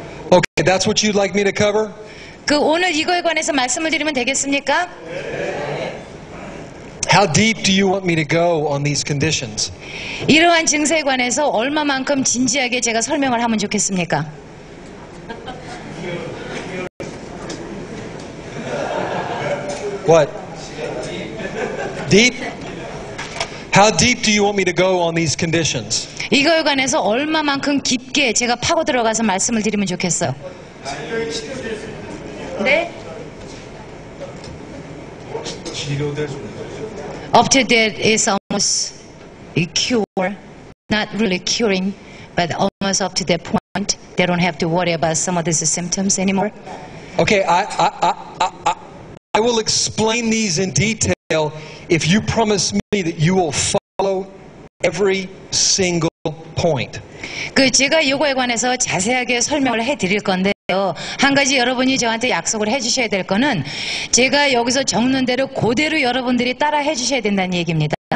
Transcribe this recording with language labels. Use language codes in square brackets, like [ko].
[en] Okay, that's what you'd like me to cover? [ko] 그 오늘 이거에 관해서 말씀을 드리면 되겠습니까? [en] How deep do you want me to go on these conditions? [ko] 이러한 증세에 관해서 얼마만큼 진지하게 제가 설명을 하면 좋겠습니까? [en] What? Deep? How deep do you want me to go on these conditions? [ko] 이거에 관해서 얼마만큼 깊게 제가 파고 들어가서 말씀을 드리면 좋겠어요. 네? [en] Up to that is almost a cure, not really curing, but almost up to that point. They don't have to worry about some of these symptoms anymore. Okay, I will explain these in detail if you promise me that you will follow every single point. [ko] 제가 이거에 관해서 자세하게 설명을 해드릴 건데요. 한 가지 여러분이 저한테 약속을 해주셔야 될 거는 제가 여기서 적는 대로 그대로 여러분들이 따라 해주셔야 된다는 얘기입니다.